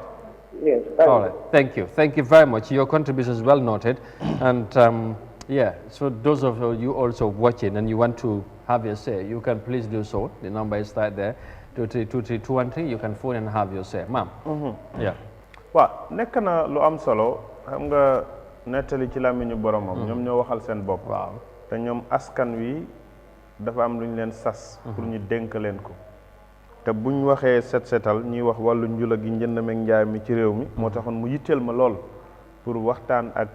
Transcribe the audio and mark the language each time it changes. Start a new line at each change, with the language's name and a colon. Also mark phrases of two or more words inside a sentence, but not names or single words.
English: Yes. All right. Thank you. Thank you very much. Your contribution is well noted. And yeah, so those of you also watching and you want to have your say, you can please do so. The number is right there. 23213. You can phone and have your say. Ma'am. Yeah.
Wolof: Wa nek na lu am solo xam nga nettali ci làmmiñu boromam ñoom ñoo waxal seen bopp te ñoom askan wi dafa am lu ñu leen sas pour ñu dénk leen ko te buñ waxee setal ñuy wax wàllu njula gi njënd meeg njaay mi ci réew mi moo taxoon mu yitteel ma lool pour waxtaan ak